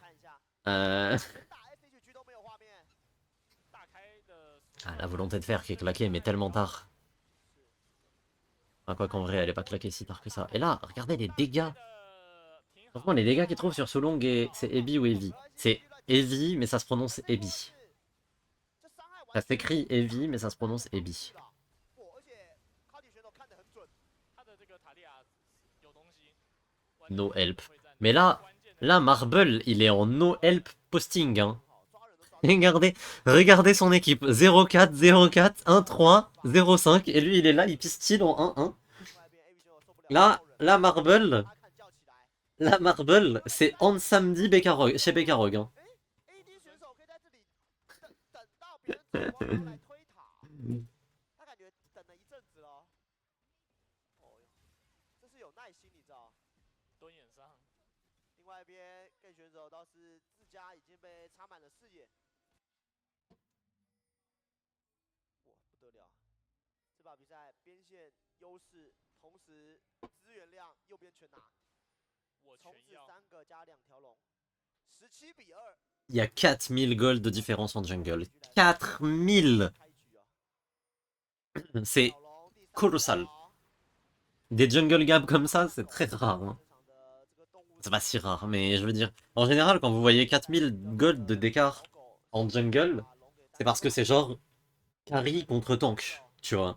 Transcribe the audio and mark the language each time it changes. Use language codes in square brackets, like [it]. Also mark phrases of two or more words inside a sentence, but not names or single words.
[fr] Ah, la volonté de faire qui est claquée, mais tellement tard. Enfin, quoi qu'en vrai, elle est pas claquée si tard que ça. Et là, regardez les dégâts. Franchement, les dégâts qu'il trouve sur Solong, c'est Ebi ou Evi. C'est Evi, mais ça se prononce Ebi. Ça s'écrit Evi, mais ça se prononce Ebi. [en] No help. [fr] Mais là, Marble, il est en [en] no help posting. [fr] Hein. Regardez son équipe. 0-4, 0-4, 1-3, 0-5. Et lui, il est là, il pistille en 1-1. Là, Marble, c'est en samedi chez Bekarog. Hein. [zh] 蹲眼上，另外一边 Gay 选手倒是自家已经被插满了视野，哇，不得了！这把比赛边线优势，同时资源量右边全拿，冲刺3个加2条龙，17-2。 [fr] Il y a 4000 gold de différence en jungle. 4000. C'est colossal. Des [en] jungle gaps [fr] comme ça, c'est très rare. Hein. C'est pas si rare, mais je veux dire... En général, quand vous voyez 4000 gold d'écart en jungle, c'est parce que c'est genre carry contre tank, tu vois.